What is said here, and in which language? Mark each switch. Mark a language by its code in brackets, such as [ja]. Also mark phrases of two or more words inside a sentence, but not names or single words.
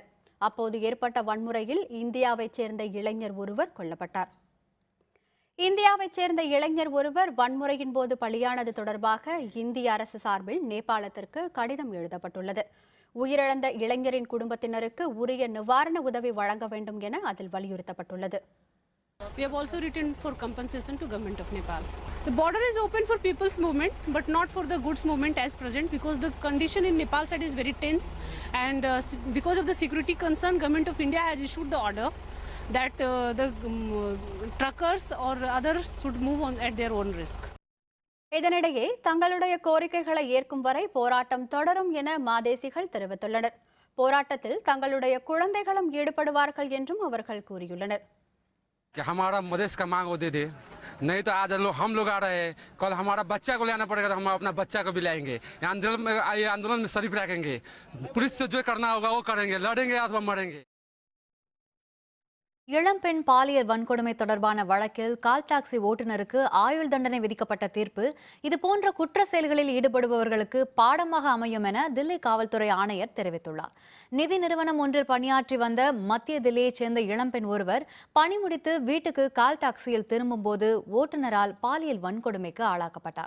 [ta] அப்போது ஏற்பட்ட வன்முறையில் இந்தியாவைச் சேர்ந்த இளைஞர் ஒருவர் கொல்லப்பட்டார். இந்தியாவைச் சேர்ந்த இளைஞர் ஒருவர் வன்முறையின் போது பலியானது தொடர்பாக இந்திய அரசு சார்பில் நேபாளத்திற்கு கடிதம் எழுதப்பட்டுள்ளது. உயிரிழந்த இளைஞரின் குடும்பத்தினருக்கு உரிய நிவாரண உதவி வழங்க வேண்டும் என அதில் வலியுறுத்தப்பட்டுள்ளது. [en] We have also written for compensation to Government of Nepal. The border is open for people's movement, but not for the goods movement as present, because the condition in Nepal side is very tense, and because of the security concern, Government of India has issued the order that the truckers or others should move on at their own risk. [ta] இதனிடையே தங்களுடைய கோரிக்கைகளை ஏற்கும் வரை போராட்டம் தொடரும் என மாதேசிகள் தெரிவித்துள்ளனர். போராட்டத்தில் தங்களுடைய குழந்தைகளும் ஈடுபடுவார்கள் என்றும் அவர்கள் கூறியுள்ளனர். [hi] कि हमारा मधेश का मांग वो दे दे, नहीं तो आज हम लोग आ रहे हैं, कल हमारा बच्चा को लाना पड़ेगा तो हम अपना बच्चा को भी लाएंगे। ये आंदोलन में शरीफ रखेंगे, पुलिस से जो करना होगा वो करेंगे, लड़ेंगे अथवा मरेंगे। [ta] இளம்பெண் பாலியல் வன்கொடுமை தொடர்பான வழக்கில் கால் டாக்ஸி ஓட்டுநருக்கு ஆயுள் தண்டனை விதிக்கப்பட்ட தீர்ப்பு இதுபோன்ற குற்ற செயல்களில் ஈடுபடுபவர்களுக்கு பாடமாக அமையும் என தில்லி காவல்துறை ஆணையர் தெரிவித்துள்ளார். நிதி நிறுவனம் ஒன்றில் பணியாற்றி வந்த மத்திய தில்லியைச் சேர்ந்த இளம்பெண் ஒருவர் பணி முடித்து வீட்டுக்கு கால் டாக்ஸியில் திரும்பும்போது ஓட்டுநரால் பாலியல் வன்கொடுமைக்கு ஆளாக்கப்பட்டார்.